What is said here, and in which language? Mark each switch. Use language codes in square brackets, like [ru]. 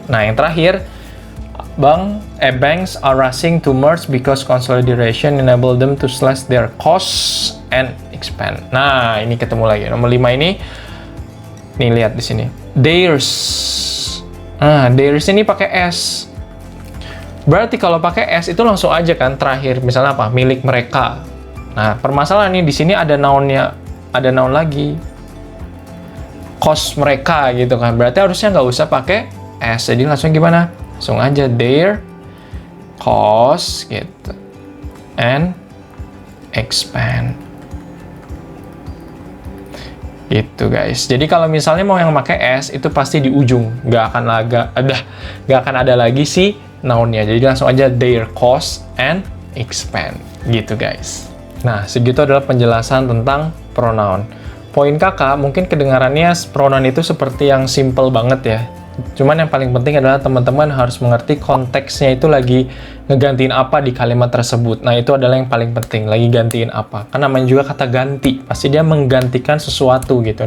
[id] Nah, yang terakhir, [en] banks are rushing to merge because consolidation enable them to slash their costs and expand. [id] Nah, ini ketemu lagi nomor 5 ini. Nih, lihat di sini, theirs. Nah, theirs ini pakai S. Berarti kalau pakai S itu langsung aja kan terakhir, misalnya apa? Milik mereka. Nah, permasalahan nih di sini ada nounnya, ada noun lagi. Cost mereka gitu kan. Berarti harusnya nggak usah pakai S. Jadi langsung gimana? Langsung aja [en] their cost [id] gitu. [en] And expand. [id] Gitu guys. Jadi kalau misalnya mau yang pakai S itu pasti di ujung, nggak akan ada lagi si noun-nya. Jadi langsung aja [en] their cost and expand. [id] Gitu guys. Nah, segitu adalah penjelasan tentang pronoun. Poin kakak mungkin kedengarannya pronoun itu seperti yang simple banget ya. Cuman yang paling penting adalah teman-teman harus mengerti konteksnya itu lagi ngegantiin apa di kalimat tersebut. Nah, itu adalah yang paling penting, lagi gantiin apa. Kan namanya juga kata ganti, pasti dia menggantikan sesuatu gitu.